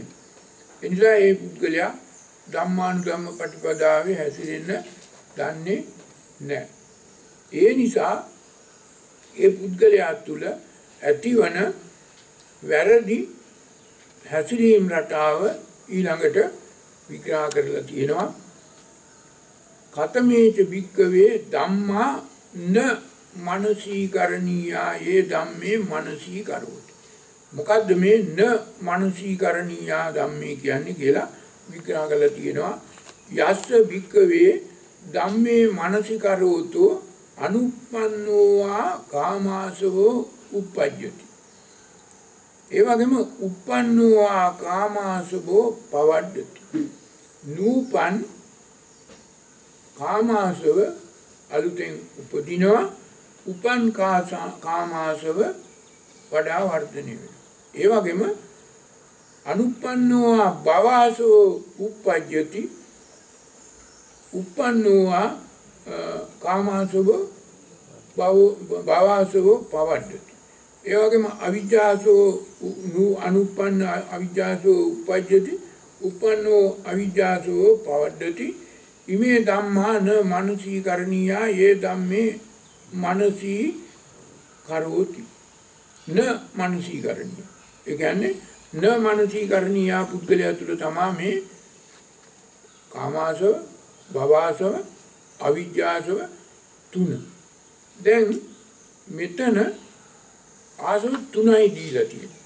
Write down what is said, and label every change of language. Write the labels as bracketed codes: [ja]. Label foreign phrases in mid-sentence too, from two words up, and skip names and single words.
[si] ඒ නිසා ඒ පුද්ගලයා ධම්මානුධම්ම ප්‍රතිපදාවේ හැසිරෙන්න දන්නේ නැහැ. ඒ නිසා ඒ පුද්ගලයා තුළ ඇතිවන වැරදි හැසිරීම් රටාව ඊළඟට විග්‍රහ කරලා තියෙනවා. [pi] කතමේච භික්කවේ ධම්මා න මනසීකරණීයා යේ ධම්මේ මනසීකරෝති. [si] මොකද්ද මේ [pi] න මනසීකරණීයා ධම්මේ [si] කියන්නේ කියලා විග්‍රහ කරලා තියෙනවා. [pi] යස්ස භික්කවේ ධම්මේ මනසීකරෝතෝ අනුප්පන්නෝවා කාමාසවෝ උප්පජ්ජති. ඒ වගේම උප්පන්නෝවා කාමාසවෝ පවඩ්ඩති. [si] නූපන් කාමාසව අලුතෙන් උපදිනවා. උපන් කාමාසව වඩා වර්ධනය වෙනවා. [pi] ඒ වගේම අනුප්පන්නෝවා භවසෝ උප්පජ්ජති. උප්පන්නෝවා කාමාසව භවසෝ පවඩ්ඩති. ඒ වගේම අවිජ්ජාසෝ අනුප්පන්න අවිජ්ජාසෝ උපජ්ජති. උපන්නෝ අවිජ්ජාසෝ පවඩ්ඩති. ඉමේ ධම්මා න මනසීකරණීයා යේ ධම්මේ මනසී කරෝති. න මනසීකරණීය. [si] ඒ කියන්නේ [pi] න මනසීකරණීයා [si] පුද්ගලයා තුළ තමා මේ කාමාසව, භවසව, අවිජ්ජාසව 3. දැන් මෙතන ආසව 3යි දීලා තියෙන්නේ.